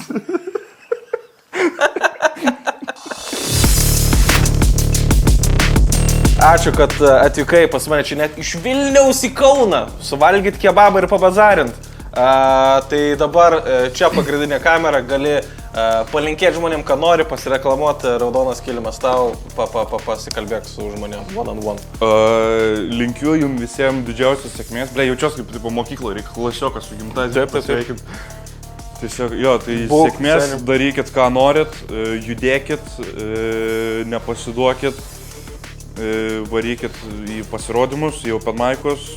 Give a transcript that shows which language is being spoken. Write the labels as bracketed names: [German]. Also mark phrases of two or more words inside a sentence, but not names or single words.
[Lithuanian] Ačiū, kad atvykai pas mane čia net iš Vilniaus į Kauną. Suvalgyti kebabą ir pabazarint. Tai dabar čia pagrindinė kamera, gali palinkėti žmonėm, ką nori, pasireklamuoti, raudonas kilimas tau, pasikalbėk su žmonėm [English] one on one. [Lithuanian] Linkiu jums visiems didžiausios sėkmės. Ble, jaučiuosi kaip tipo mokykla, reikia klasiokas su gimtadieniu. Taip. Tiesiog, jo, tai sėkmės, darykit ką norit, judėkit, nepasiduokit, varykit į pasirodymus, į [English] open mic'us.